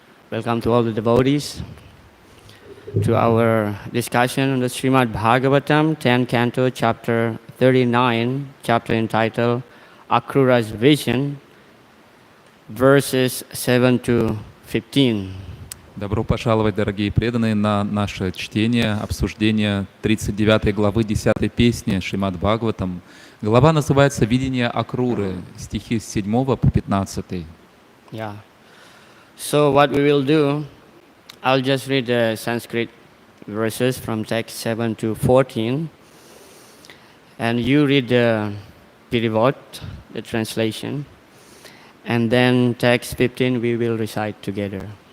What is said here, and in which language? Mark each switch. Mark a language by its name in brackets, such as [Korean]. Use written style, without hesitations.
[English] Welcome to all the devotees to our discussion on the Srimad Bhagavatam, 10th Canto, Chapter 39, chapter entitled Akrura's Vision, verses 7 to 15. [Russian] Добро пожаловать, дорогие преданные, на наше чтение, обсуждение 39 главы 10 песни Шримад Бхагаватам. Глава называется «Видение Акруры», стихи с 7 по 15. [English] Yeah. So what we will do, I'll just read the Sanskrit verses from text 7 to 14, and you read the Pirivat, the translation, and then text 15 we will recite together.